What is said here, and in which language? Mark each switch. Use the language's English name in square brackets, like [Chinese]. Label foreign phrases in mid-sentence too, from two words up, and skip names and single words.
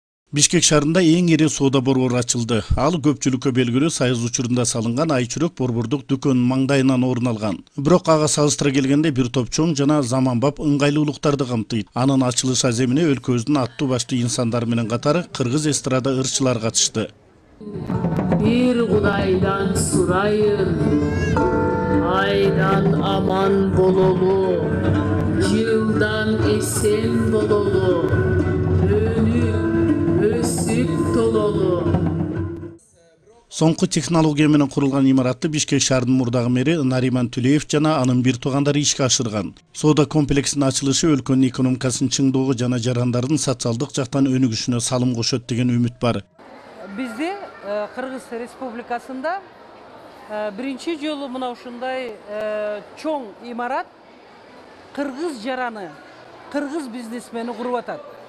[Kyrgyz] Бишкек шаарында эң ири соода борбору ачылды. Ал көпчүлүккө белгилүү Союз учурунда салынган айчүрөк борбордук дүкөнүнүн маңдайынан орун алган. Бирок ага салыштыра келгенде бир топ чоң жана заманбап ыңгайлуулуктарды камтыйт. Анын ачылыш аземине өлкөбүздүн аттуу баштуу инсандары менен катары кыргыз эстрада ырчылары катышты. Бир Кудайдан сурайын, айдан аман болололу, жылдан эсен болололу, өнү өсүп толололу. Соңку технология менен курулган имаратты Бишкек шаарынын мурдагы мэри Нариман Түлеев жана анын бир туугандары ишке ашырган. Соода комплексинин ачылышы өлкөнүн экономикасынын чыңдоого жана жарандардын социалдык жактан өнүгүшүнө салым кошот деген үмүт бар. Бизде Кыргыз Республикасында биринчи жолу мына ушундай чоң имарат кыргыз жараны, кыргыз бизнесмени куруп атат.